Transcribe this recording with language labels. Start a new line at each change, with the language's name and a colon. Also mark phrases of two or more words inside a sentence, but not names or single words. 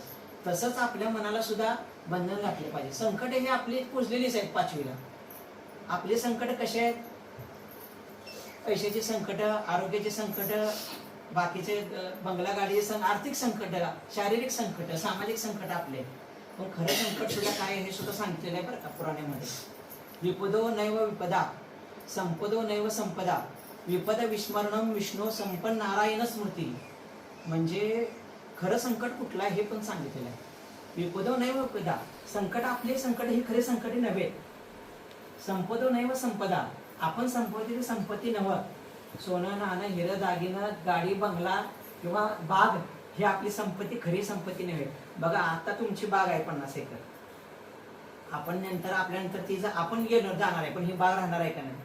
Marathi: तसंच आपल्या मनाला सुद्धा बंधन घातले पाहिजे. संकट हे आपली पुजलेलीच आहेत 5वीला. आपले संकट कसे आहेत? पैशाचे संकट, आरोग्याचे संकट, बाकीचे बंगला गाडीचे आर्थिक संकट, शारीरिक संकट, सामाजिक संकट आपले. पण खरं संकट सुद्धा काय हे सुद्धा सांगितलेलं आहे बरं का पुराणामध्ये.
Sanskrit: विपदो नैव विपदा, संपदो नैव संपदा, विपद विस्मरणम विष्णू संपन्न नारायण स्मृती.
Marathi: म्हणजे खरं संकट कुठलं आहे हे पण सांगितलेलं आहे.
Sanskrit: विपदो नैव विपदा,
Marathi: संकट आपले संकट ही खरे संकट नव्हे.
Sanskrit: संपदो नैव संपदा,
Marathi: आपण संपत्ती संपत्ती नव्हे. सोनं नाणं हिरं दागिनं गाडी बंगला किंवा बाग ही आपली संपत्ती खरी संपत्ती नव्हे. बघा आता तुमची बाग आहे 50 एकर. आपण नंतर आपल्यानंतर ती आपण जाणार आहे, पण ही बाग राहणार आहे का नाही?